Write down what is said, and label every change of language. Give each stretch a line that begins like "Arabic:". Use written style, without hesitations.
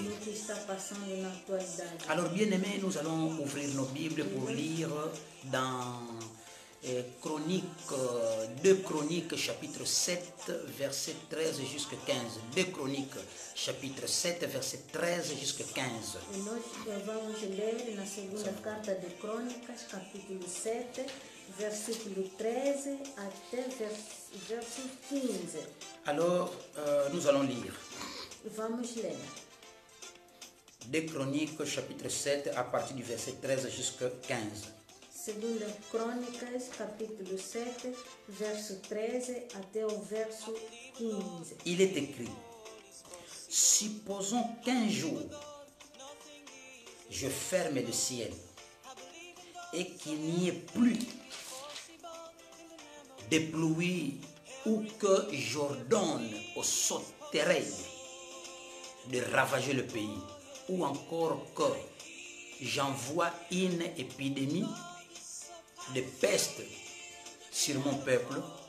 Portuguese: O que está passando na atualidade.
French: Alors, bien aimés, nous allons ouvrir nos Bibles pour lire dans Chroniques, 2 Chroniques, chapitre 7, verset 13 jusqu'à 15. 2 Chroniques, chapitre 7, verset 13 jusqu'à 15.
Portuguese: E nós vamos ler na segunda carta de Crônicas, capítulo 7, versículo 13 até verso 15.
French: Alors, nous allons lire.
Portuguese: Vamos ler.
French: 2 Chroniques, chapitre 7, à partir du verset 13 jusqu'à 15.
Portuguese: Segunda Crônicas, capítulo 7, verso 13 até o verso 15.
French: Il est écrit, supposons qu'un jour, je ferme le ciel et qu'il n'y ait plus de pluie ou que j'ordonne au sauterelles de ravager le pays ou encore que j'envoie une épidémie de peste sur mon peuple.